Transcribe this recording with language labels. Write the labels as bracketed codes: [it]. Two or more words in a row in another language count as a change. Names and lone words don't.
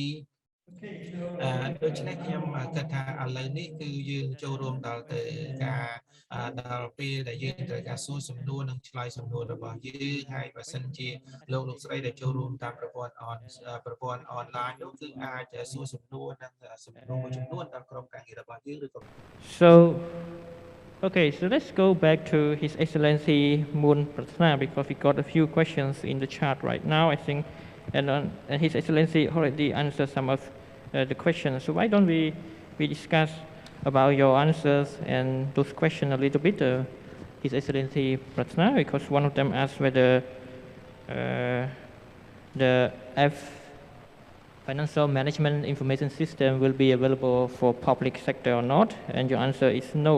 [km] ដូច្នេះខ្ញុំគិតថាឥឡូវនេះគឺយើងចូលរួមដល់ទៅការដល់ពេលដែលយើងត្រូវការសួរសំណួរនិងឆ្លើយសំណួររបស់យើងហើយបើសិនជាលោកស្រីដែលចូលរួមតាមប្រព័ន្ធអនឡាញនោះគឺអាចសួរសំណួរនិងសំណួរមួយចំនួនដល់ក្រុមការងាររបស់យើងឬក៏ [en] So okay, so let's go back to His Excellency Moon Pratna because we got a few questions in the chat right now, I think, and His Excellency already answered some of the questions. So why don't we discuss about your answers and those questions a little bit, His Excellency Pratna, because one of them asked whether the financial management information system will be available for public sector or not, and your answer is no.